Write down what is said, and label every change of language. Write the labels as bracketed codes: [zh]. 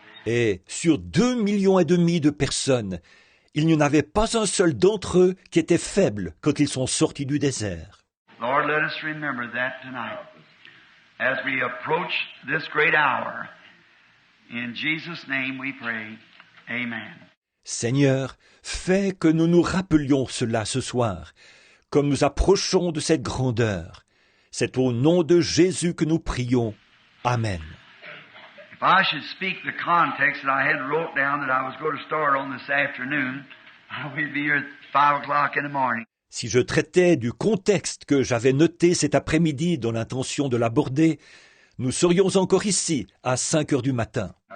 [fr] Et sur 2,5 millions de personnes, il n'y en avait pas un seul d'entre eux qui était faible quand ils sont sortis du désert. [en] Lord, let us remember that tonight as we approach this great hour. In Jesus' name we pray. Amen. [fr] Seigneur, fais que nous nous rappelions cela ce soir, comme nous approchons de cette grandeur. C'est au nom de Jésus que nous prions. Amen. [en] If I should speak the context that I had wrote down that I was going to start on this afternoon, we'd be here at 5 o'clock in the morning. [fr] Si je traitais du contexte que j'avais noté cet après-midi dans l'intention de l'aborder, nous serions encore ici à 5 heures du matin.